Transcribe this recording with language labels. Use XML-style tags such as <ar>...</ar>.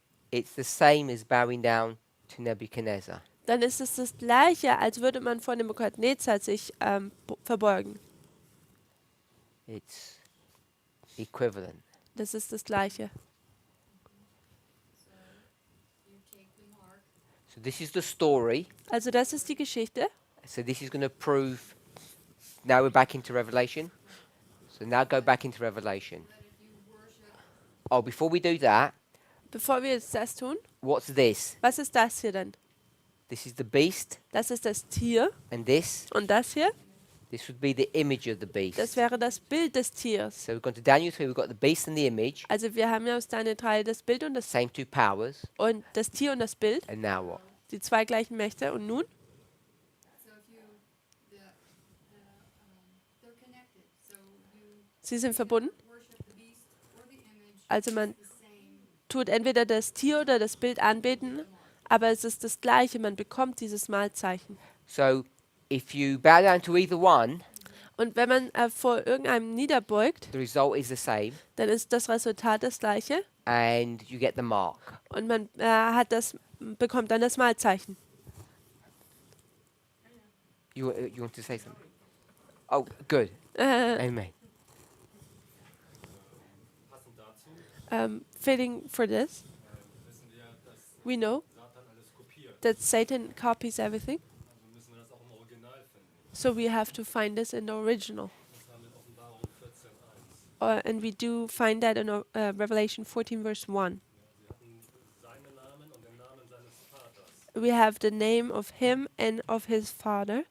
<en>it's the same as bowing down to Nebuchadnezzar.</en> <de>dann ist es das Gleiche, als würde man vor Nebukadnezar sich verbeugen.</de> <en>It's equivalent.</en> <de>Das ist das Gleiche.</de> <en>So you take the mark, So this is the story.</en> <de>Also das ist die Geschichte.</de> <en>So this is going to prove. Now we're back into Revelation. So now go back into Revelation. that if you worship Oh, before we do that,</en> <de>Bevor wir jetzt das tun,</de> <en>what's this?</en> <de>was ist das hier denn?</de> <en>This is the beast,</en> <de>Das ist das Tier.</de> <en>and this</en> <de>Und das hier,</de> <en>This would be the image of the beast.</en> <de>das wäre das Bild des Tiers.</de> <en>So we've gone to Daniel 3, we've got the beast and the image,</en> <de>Also wir haben ja aus Daniel 3 das Bild und</de> <en>same two powers,</en> <de>das Tier und das Bild,</de> <en>and now what?</en> <de>die zwei gleichen Mächte. Und nun?</de> <en>So if you, they're connected. So you</en> <de>Sie sind verbunden.</de> <en>worship the beast or the image.</en> <de>Also man</de> <en>The same.</en> <de>tut entweder das Tier oder das Bild anbeten, aber es ist das Gleiche. Man bekommt dieses Malzeichen.</de> <en>So if you bow down to either one,</en> <de>Und wenn man vor irgendeinem niederbeugt,</de> <en>the result is the same,</en> <de>dann ist das Resultat das Gleiche</de> <en>and you get the mark.</en> <de>und man bekommt dann das Malzeichen.</de> <en>You want to say something? Oh, good. Amen.</en> <de>Passend dazu</de> <en>Fitting for this,</en> <de>wissen wir, dass</de> <en>we know</en> <de>Satan alles kopiert.</de> <en>that Satan copies everything,</en> <de>Also müssen wir das auch im Original finden.</de> <en>so we have to find this in the original.</en> <de>Das haben wir in Offenbarung 14.1.</de> <en>and we do find that in Revelation 14, verse 1.</en> <de>Sie hatten seinen Namen und den Namen seines Vaters</de> <en>We have the name of him and of his father</en>